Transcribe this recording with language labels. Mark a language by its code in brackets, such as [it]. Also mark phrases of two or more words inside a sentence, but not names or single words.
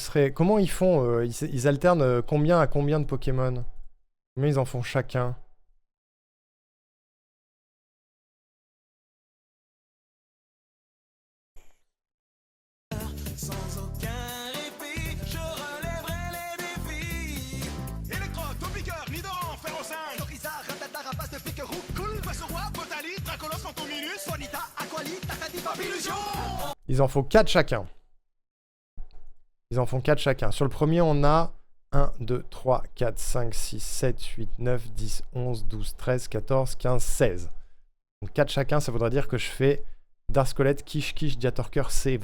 [fr] Comment ils font ils alternent combien à combien de Pokémon? Combien ils en font chacun? Sans aucun répit, je relèverai les défis. Électro, Topiqueur, Nidoran, Ferrocinq, Charizard, Rattata, Rapace de Piquerou, Cool, Vasseroy, Potali, Dracolos, Fantominus, Bonita, Aquali, Takati, Papilusion. Ils en font 4 chacun. Ils en font 4 chacun. Sur le premier, on a 1, 2, 3, 4, 5, 6, 7, 8, 9, 10, 11, 12, 13, 14, 15, 16. Donc 4 chacun, ça voudrait dire que je fais Darscolette, Kish, Kish, Diatorker, Seven.